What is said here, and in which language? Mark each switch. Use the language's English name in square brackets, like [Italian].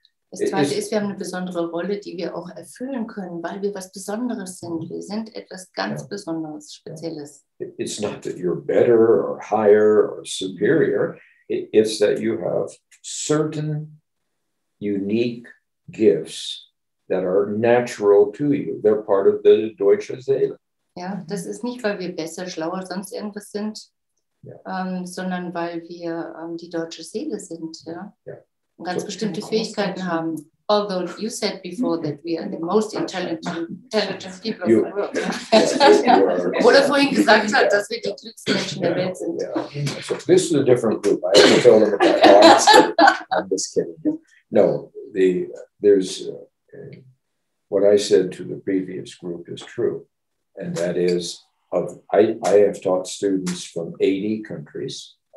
[German] Das Zweite ist, wir haben eine besondere Rolle, die wir auch erfüllen können, weil wir was Besonderes sind. Wir sind etwas ganz Besonderes, Spezielles. [English] It's not that you're better or higher or superior. It's that you have certain unique gifts that are natural to you. They're part of the Deutsche Seele. [German] Ja, das ist nicht, weil wir besser, schlauer, sonst irgendwas sind, sondern weil wir die deutsche Seele sind, ja. Und ganz bestimmte Fähigkeiten haben. [English] Although you said before that we are the most intelligent people of the world. [German] Obwohl er vorhin gesagt hat, dass wir die klügsten Menschen der Welt sind. [English] Yeah. So this is a different group. I haven't told them about that. I'm just kidding. No, there's what I said to the previous group is true. And that is, I have taught students from 80 countries.